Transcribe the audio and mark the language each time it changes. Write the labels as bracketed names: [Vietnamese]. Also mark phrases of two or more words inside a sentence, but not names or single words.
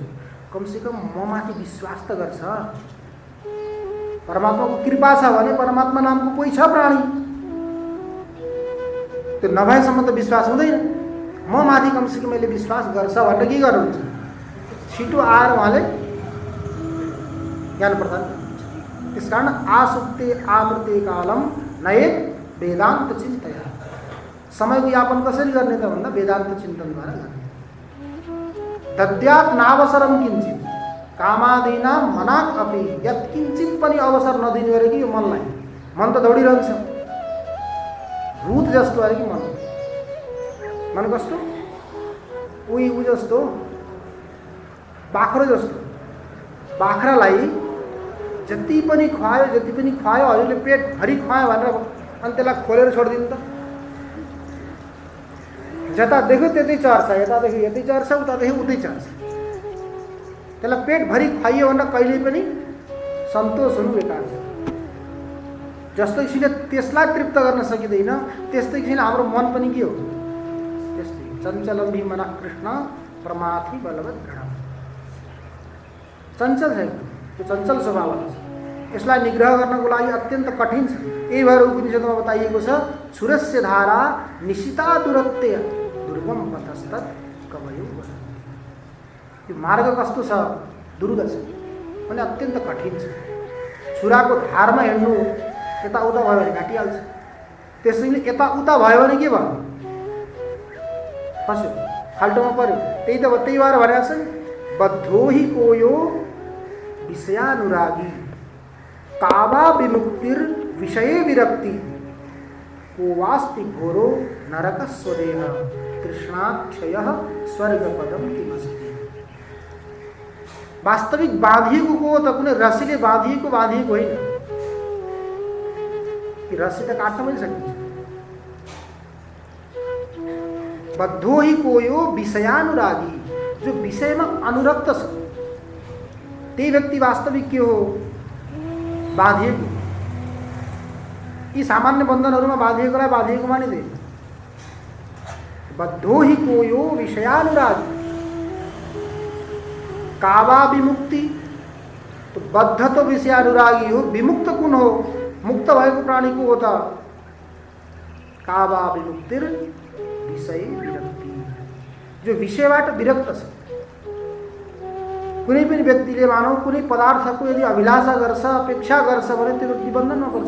[Nepali] कमसेकम म माथि विश्वास त गर्छ। परमात्माको कृपा छ भने परमात्मा नामको कोही छ प्राणी, त्यो नभएसम्म त विश्वास हुँदैन। म माथि कमसेकम मैले विश्वास गर्छ भनेर के गर्नुहुन्छ? छिटो आएर उहाँले ज्ञान प्रदान गर्नुहुन्छ। [Sanskrit] त्यसकारण आसुप्ते आमृते कालम नयेत वेदान्त चिन्तया। [Nepali] समयको यापन कसरी गर्ने त भन्दा वेदान्त चिन्तनद्वारा गर्ने। [Sanskrit] दद्यात् नावसरम किञ्चित् कामादीनां मनात् अपि। [Nepali] यत्किञ्चित पनि अवसर नदिनु अरे कि यो मनलाई। मन त दौडिरहन्छ, भूत जस्तो अरे कि मन कस्तो? उही ऊ जस्तो, बाख्रो जस्तो। बाख्रालाई जति पनि खुवायो हजुरले पेटभरि खुवायो भनेर अनि त्यसलाई खोलेर छोडिदिनु त? जता देख्यो त्यतै चर्छ, यता देख्यो यतै चर्छ, उता देख्यो उतै चर्छ। त्यसलाई पेटभरि खुवाइयो भने कहिले पनि सन्तोष हुनु बेकार छ। जस्तो किसिमले त्यसलाई तृप्त गर्न सकिँदैन त्यस्तै किसिमले हाम्रो मन पनि के हो त्यस्तै [Sanskrit] चञ्चलम हि मनः कृष्ण प्रमाथि बलवत् गणम। [Nepali] चञ्चल छ, त्यो चञ्चल स्वभाववाला छ। यसलाई निग्रह गर्नको लागि अत्यन्त कठिन छ। यही भएर उपनिषदमा बताइएको छ [Sanskrit] छुरस्य धारा निशिता दुरत्य दुर्गम पथस्तत् कवयो वदन्ति। [Nepali] यो मार्ग कस्तो छ? दुर्ग छ अनि अत्यन्त कठिन छ। छुराको धारमा हिँड्नु यताउता भयो भने घाटिहाल्छ। त्यसैले यताउता भयो भने के भयो? फस्यो, खाल्टोमा पर्यो। त्यही भएर भनेको छ [Sanskrit] बद्धो हि कोयो विषयानुरागी कावा विमुक्तिर विषये विरक्ति को वास्ति घोरो नरक स्वदेह तृष्णाक्षय स्वर्गपदम किमस्ति। [Nepali] वास्तविक बाँधिएको को त कुनै रस्सीले बाँधिएको होइन। रस्सी त काट्न पनि सकिन्छ। [Sanskrit] बद्धो हि कोयो विषयानुरागी, [Nepali] जो विषयमा अनुरक्त छ त्यही व्यक्ति वास्तविक के हो? बाँधिएको। यी सामान्य बन्धनहरूमा बाँधिएकोलाई बाँधिएको मानिँदैन। [Sanskrit] बद्धो हि कोयो विषयानुरागी कावा विमुक्ति, [Nepali] तो बद्ध तो विषयानुरागी हो, विमुक्त कुन हो? मुक्त भएको प्राणी को हो त? [Sanskrit] कावा विमुक्तिर विषय विरक्ति, [Nepali] जो विषयबाट विरक्त छ। कुनै पनि व्यक्तिले मानौ कुनै पदार्थको यदि अभिलाषा गर्छ, अपेक्षा गर्छ भने त्यो व्यक्ति बन्धनमा पर्छ।